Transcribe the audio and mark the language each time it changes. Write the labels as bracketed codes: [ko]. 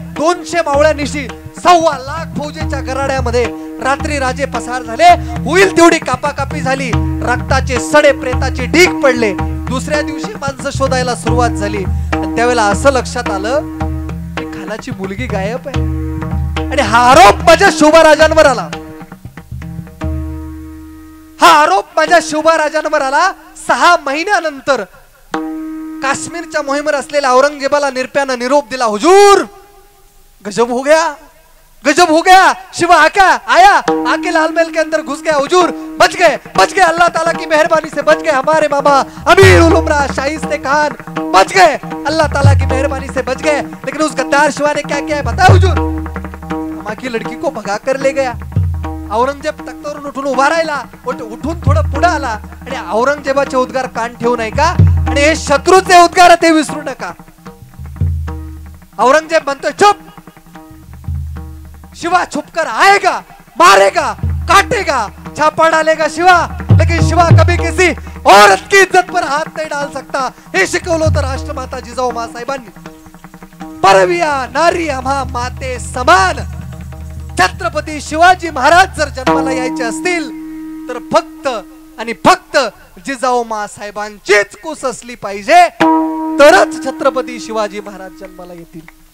[mr] 200 मावळ्यांनिशी 1.25 लाख फौजेच्या गराड्यामध्ये रात्री राजे पसार झाले. होईल तेवढी कापाकापी झाली, रक्ताचे सडे प्रेताचे ढीग पडले. दुसऱ्या दिवशी माणसं शोधायला सुरुवात झाली आणि त्यावेळेला असं लक्षात आलं की खानाची मुलगी गायब आहे आणि हा आरोप माझ्या शोभाराजांवर आला. हा आरोप माझ्या शिवबा राजांवर आला 6 महिन्यानंतर काश्मीरच्या मोहिमेवर असलेल्या औरंगजेबाला निर्प्यानं निरोप दिला, [hi] हुजूर गजब हो गया, गजब हो गया, शिवा आया आके लाल महल के अंदर घुस गया, हुजूर बच गए, अल्लाह ताला की मेहरबानी से बच गए, हमारे मामा अमीर उल उमरा शाइस्ते खान बच गए, अल्लाह ताला की मेहरबानी से बच गए। लेकिन उस गद्दार शिवा ने क्या किया है बताया हुजूर, मामा की लड़की को भगा कर ले गया। [mr] औरंगजेब तख्तावरून उठून उभा राहिला, उठून थोडं पुढे आला आणि औरंगजेबाचे उद्गार कान ठेवू नये का, आणि हे शत्रूचे उद्गार ते विसरू नका। औरंगजेब म्हणतोय [hi] चुप, शिवा छुपकर आएगा, मारेगा, काटेगा, छापा डालेगा शिवा, लेकिन शिवा कभी किसी औरत की इज्जत पर हाथ नहीं डाल सकता। [mr] हे शिकवलं होतं राष्ट्रमाता जिजाऊ मासाहेबांनी। परविया नारी आम्हा माते समान। छत्रपती शिवाजी महाराज जर जन्माला यायचे असतील तर फक्त आणि फक्त जिजाऊ मासाहेबांचीच कुस असली पाहिजे, तरच छत्रपती शिवाजी महाराज जन्माला येतील।